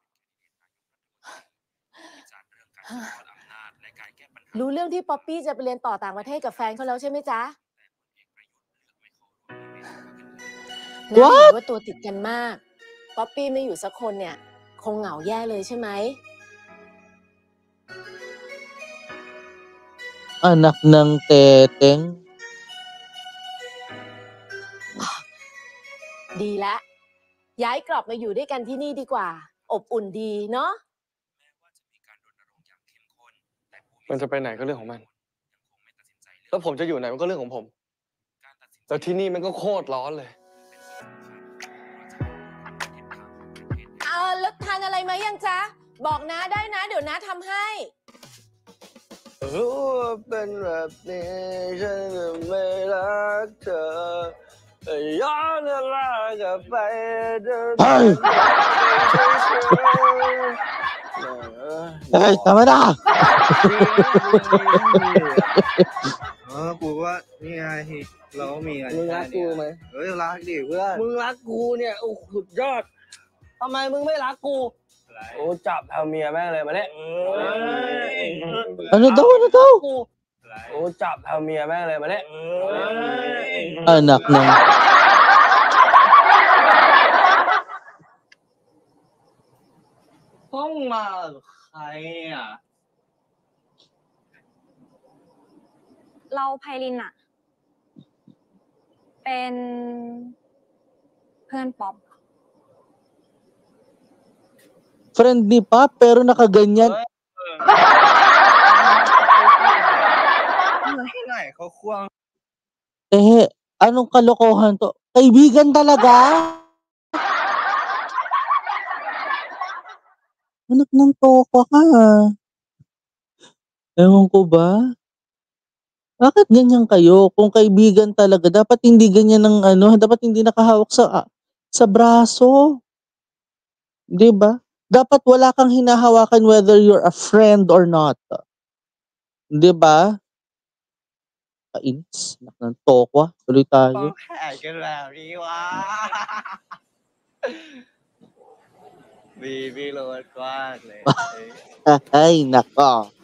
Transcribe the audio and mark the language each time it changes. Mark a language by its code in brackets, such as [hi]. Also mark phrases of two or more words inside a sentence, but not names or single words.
[th] รู้เรื่องที่ป๊อปปี้จะไปเรียนต่อต่างประเทศกับแฟนเขาแล้วใช่ไหมจ๊ะน่าเห็นว่าตัวติดกันมากป๊อปปี้ไม่อยู่สักคนเนี่ยคงเหงาแย่เลยใช่ไหม [tl] Anak ng teteng. [th] ดีละย้ายกลับมาอยู่ด้วยกันที่นี่ดีกว่าอบอุ่นดีเนาะ มันจะไปไหนก็เรื่องของมันแล้วผมจะอยู่ไหนมันก็เรื่องของผมแต่ที่นี่มันก็โคตรร้อนเลย แล้วทานอะไรไหมยังจ๊ะบอกน้าได้นะเดี๋ยวน้าทำให้ รู้ว่าเป็นแบบนี้ฉันจะไม่รักเธอย้อนเวลากลับไปเดิน [tl] Ay, tama na! [th] กูว่านี่ไงเราก็มีไงมึงรักกูไหมรักดิเพื่อน มึงรักกูเนี่ยโอ้สุดยอดทำไมมึงไม่รักกูโอ้จับทำเมียแม่งเลยมาเนี่ย [tl] Ano daw? [th] โอ้จับทำเมียแม่งเลยมาเนี่ย [tl] Anak ng... [th] ห้องมาใครอ่ะ เราไพลินอะเป็นเพื่อนป๊อป [tl] Friend ni Pop, pero nakaganyan. [th] ที่ไหนเขาควง [tl] Anong kalokohan to? Kaibigan talaga? Anak ng toko ka. Ewan ko ba? Bakit ganyan kayo? Kung kaibigan talaga, dapat hindi ganyan ng dapat hindi nakahawak sa braso. 'Di ba? Dapat wala kang hinahawakan [en] whether you're a friend or not. [tl] 'Di ba? Kainis. Anak ng toko. Tuloy tayo. [th] แข่กันแบบนี้วะบีโรดกว้างเลย [tl] Ay, nako.